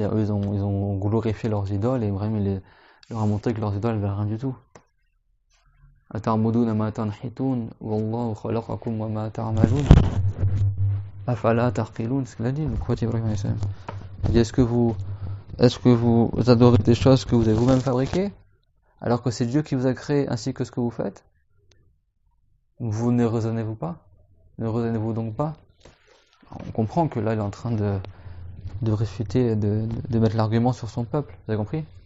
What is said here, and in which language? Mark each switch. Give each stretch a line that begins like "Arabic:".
French: Eux, ils ont glorifié leurs idoles, et Ibrahim leur a montré que leurs idoles ne valaient rien du tout.
Arabic: أتعبدون ما تنحتون والله خلقكم وما تعملون أفلا تعقلون.
French: C'est ce qu'il a dit, le prophète Ibrahim alayhi salam. Il dit, est-ce que vous adorez des choses que vous avez vous-même fabriquées, alors que c'est Dieu qui vous a créé ainsi que ce que vous faites? Vous ne raisonnez-vous pas? Ne raisonnez-vous donc pas? On comprend que là, il est en train de réfuter, de mettre l'argument sur son peuple. Vous avez compris?